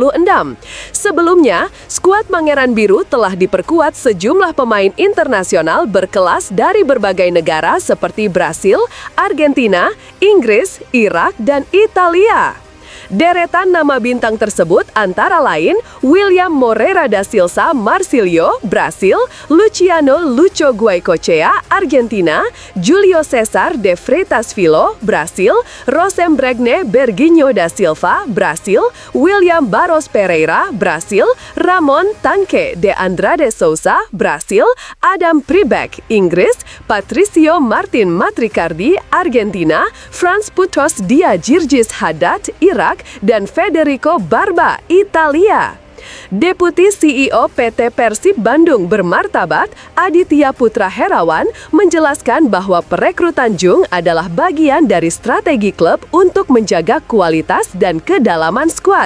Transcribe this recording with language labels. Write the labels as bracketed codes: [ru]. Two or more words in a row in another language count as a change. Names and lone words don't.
[id] Sebelumnya, skuad Pangeran Biru telah diperkuat sejumlah pemain internasional berkelas dari berbagai negara seperti Brasil, Argentina, Inggris, Irak, dan Italia. Deretan nama bintang tersebut antara lain William Moreira da Silva Marcilio, Brasil, Luciano Lucho Goicoechea, Argentina, Julio Cesar de Freitas Filho, Brasil, Rosembergne Berginho da Silva, Brasil, William Barros Pereira, Brasil, Ramon Tanque de Andrade Souza, Brasil, Adam Pribek, Inggris, Patricio Martin Matricardi, Argentina, Franz Putos Dia Girgis Haddad, Irak, dan Federico Barba, Italia. Deputi CEO PT Persib Bandung bermartabat, Aditya Putra Herawan, menjelaskan bahwa perekrutan Jung adalah bagian dari strategi klub untuk menjaga kualitas dan kedalaman skuad.